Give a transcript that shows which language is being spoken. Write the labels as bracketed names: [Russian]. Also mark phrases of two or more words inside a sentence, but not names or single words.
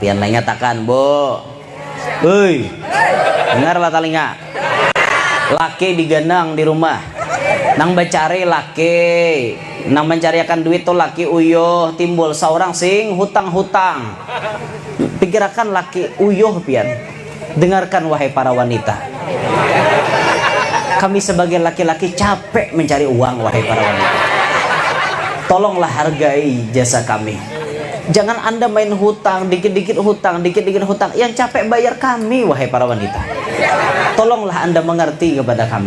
[Banjar] Pian lain ngatakan, "Bu. Hei. Dengarlah talinga. Laki diganang di rumah. Nang bacari laki, nang mencariakan duit tuh laki uyuh timbul seorang sing hutang-hutang. Pikirakan laki uyuh pian. [Indonesian] Dengarkan wahai para wanita. Kami sebagai laki-laki capek mencari uang wahai para wanita. Tolonglah hargai jasa kami. Jangan Anda main hutang, dikit-dikit hutang, dikit-dikit hutang. Yang capek bayar kami wahai para wanita. Tolonglah Anda mengerti kepada kami.